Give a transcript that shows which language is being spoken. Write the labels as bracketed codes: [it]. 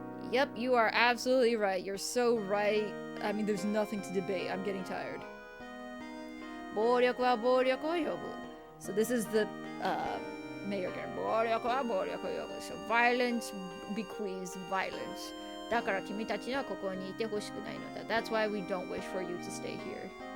[en] Yep, you are absolutely right. You're so right. I mean, there's nothing to debate. I'm getting tired. [ja] 暴力は暴力を呼ぶ。 [en] So this is the mayor again. [ja] 暴力は暴力を呼ぶ。 [en] So violence bequeaths violence. [ja] だから君たちはここにいてほしくないのだ。 [en] That's why we don't wish for you to stay here.